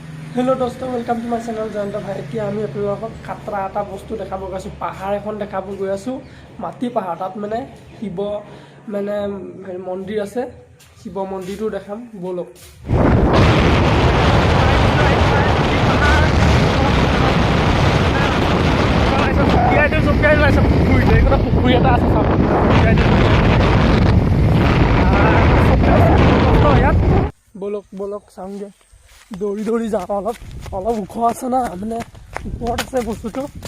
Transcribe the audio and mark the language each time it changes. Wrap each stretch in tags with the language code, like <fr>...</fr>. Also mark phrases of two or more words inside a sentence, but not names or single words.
<hi>हेलो दोस्तों</hi> <en>welcome to my channel</en> <as>जयंत भाई এতিয়া আমি আপোনালোকক কাটৰা এটা বস্তু দেখাব গৈছো পাহাৰ এখন দেখাব গৈ আছো মাটি পাহাৰ তাত মানে শিৱ মানে মন্দিৰ আছে শিৱ মন্দিৰটো দেখাম বলক পুখুৰী এটা আছে বলক বলক চাওঁগে দৌৰি দৌৰি যাওঁ অলপ ওখ আছে না মানে ওপৰত আছে বস্তুটো</as>